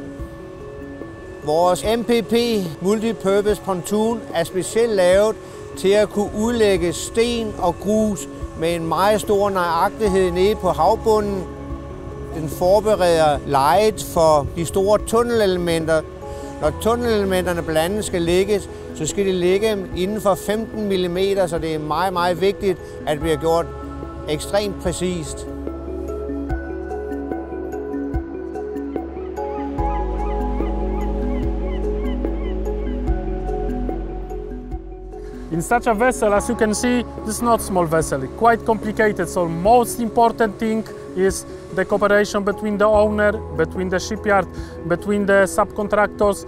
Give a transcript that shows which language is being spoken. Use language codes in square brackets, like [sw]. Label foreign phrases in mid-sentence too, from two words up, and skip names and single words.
[da] Vores MPP Multipurpose Pontoon er specielt lavet til at kunne udlægge sten og grus med en meget stor nøjagtighed nede på havbunden. Den forbereder lejet for de store tunnelelementer. Når tunnelelementerne blandt andet skal lægges, så skal de ligge inden for 15 mm, så det er meget, meget vigtigt, at det bliver gjort ekstremt præcist. [en] In such a vessel, as you can see, this is not a small vessel, it's quite complicated. So most important thing is the cooperation between the owner, between the shipyard, between the subcontractors.